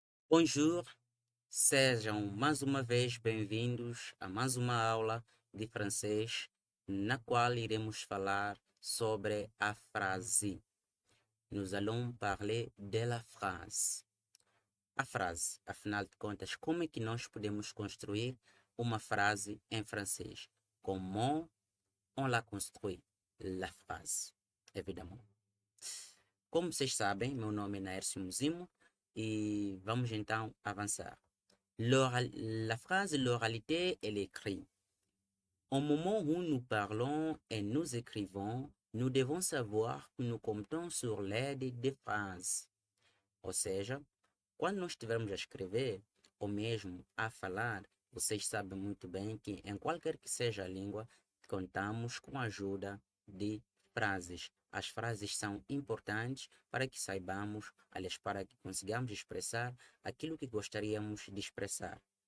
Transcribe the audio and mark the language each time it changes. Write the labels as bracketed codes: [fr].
[pt] Bonjour, sejam mais uma vez bem-vindos a mais uma aula de francês, na qual iremos falar sobre a frase. [fr] Nous allons parler de la phrase. [pt] A frase, afinal de contas, como é que nós podemos construir uma frase em francês? [fr] Comment on la construit, la phrase, évidemment. [pt] Como vocês sabem, meu nome é Naércio Muzimo e vamos então avançar. [fr] La phrase l'oralité, elle écrit. Au moment où nous parlons et nous écrivons, nous devons savoir que nous comptons sur l'aide des phrases. [pt] Ou seja, quando nós estivermos a escrever, ou mesmo a falar, vocês sabem muito bem que em qualquer que seja a língua, contamos com a ajuda de frases. As frases são importantes para que saibamos, aliás, para que consigamos expressar aquilo que gostaríamos de expressar.